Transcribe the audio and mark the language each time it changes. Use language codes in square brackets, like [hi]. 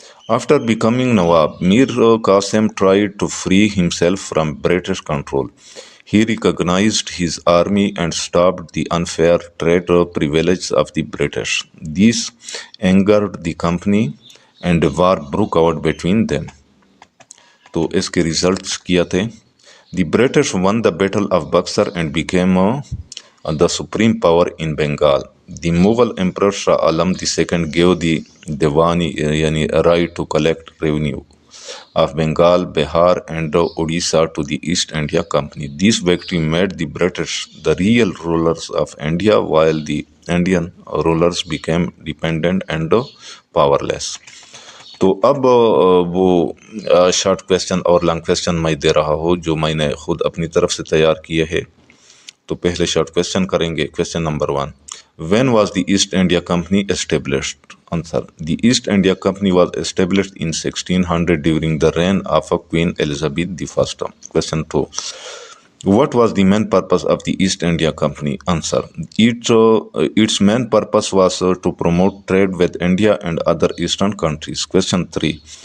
[en] After becoming Nawab, Mir Qasim tried to free himself from British control. He recognized his army and stopped the unfair trade privileges of the British. This angered the company and a war broke out between them. [hi] तो इसके results क्या थे? [en] The British won the Battle of Buxar and became the supreme power in Bengal. The Mughal Emperor Shah Alam II gave the Diwani, yani right to collect revenue of Bengal, Bihar and Odisha to the East India Company. This victory made the British the real rulers of India, while the Indian rulers became dependent and powerless. [hi] तो अब वो short question और long question मैं दे रहा हूँ जो मैंने खुद अपनी तरफ से तैयार किए हैं. तो पहले शॉर्ट क्वेश्चन करेंगे. Question number 1. [en] When was the East India Company established? Answer. The East India Company was established in 1600 during the reign of Queen Elizabeth I. Question 2. What was the main purpose of the East India Company? Answer. Its main purpose was to promote trade with India and other eastern countries. Question 3.